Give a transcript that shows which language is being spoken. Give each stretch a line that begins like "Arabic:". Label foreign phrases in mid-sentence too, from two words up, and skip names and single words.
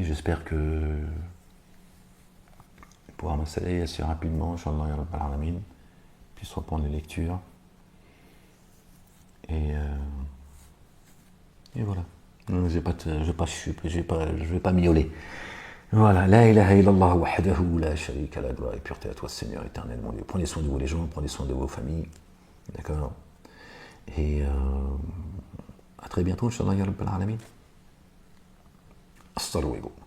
French: J'espère que pouvoir m'installer assez rapidement, Inch'Allah,
Arabic: يا رب العالمين,
French: puisse reprendre les lectures. Et voilà. Je vais pas miauler. Voilà.
Arabic: لا إله إلا الله وحده لا شريك له,
French: gloire et pureté à toi, Seigneur éternel, mon Dieu. Prenez soin de vous les gens, prenez soin de vos familles. D'accord. Et à très bientôt, Inch'Allah,
Arabic: يا رب العالمين.
Spanish: Hasta luego.